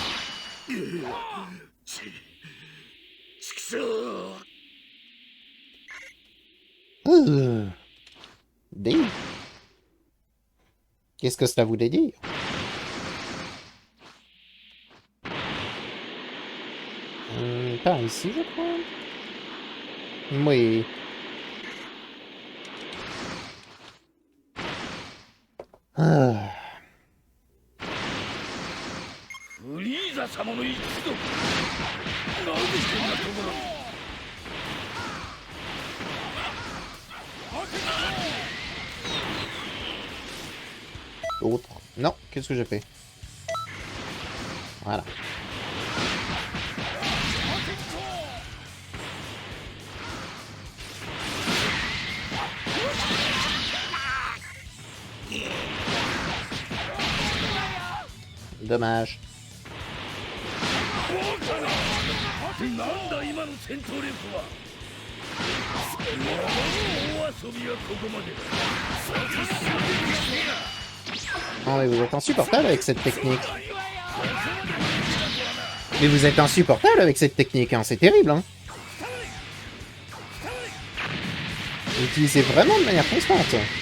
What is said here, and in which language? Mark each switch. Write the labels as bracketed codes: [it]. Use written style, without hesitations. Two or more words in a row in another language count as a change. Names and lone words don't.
[fr] Dis. Qu'est-ce que cela voulait dire? Par ici, je crois. Oui. Ah. [ja] フリーザ様の一族。なぜこんなところに。 [fr] Autre. Non, qu'est-ce que j'ai fait? Voilà. Dommage. [ja] なんだ今の戦闘力は。大遊びはここまでだ。 [fr] Oh, mais vous êtes insupportable avec cette technique. Mais vous êtes insupportable avec cette technique, hein. C'est terrible, hein. Vous l'utilisez vraiment de manière constante.